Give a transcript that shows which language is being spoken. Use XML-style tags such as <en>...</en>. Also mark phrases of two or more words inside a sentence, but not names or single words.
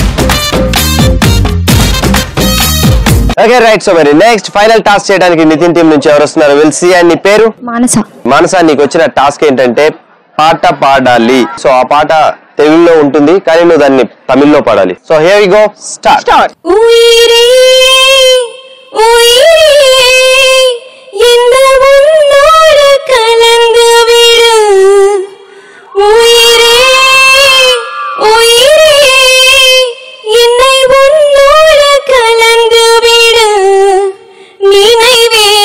<en>okay right, so</en> <te>మరి</te> <en>next final task</en> <te>చేయడానికి నితిన్ టీం నుంచి ఎవరు వస్తున్నారు?</te> <en>will see. and నీ పేరు?</en> <te>మానస. మానస, నీకు వచ్చిన టాస్క్ ఏంటంటే పాట పాడాలి. సో ఆ పాట తెలుగులో ఉంటుంది కానీ నువ్వు దాన్ని తమిళ్లో పాడాలి.</te> <en>so here we go, start.</en> <ta>உயிரே உயிரே இந்த உன்னோடு கலந்து விடு உயிரே உயிரே என்னை உன்னோடு கலந்து விடு நினைவே</ta>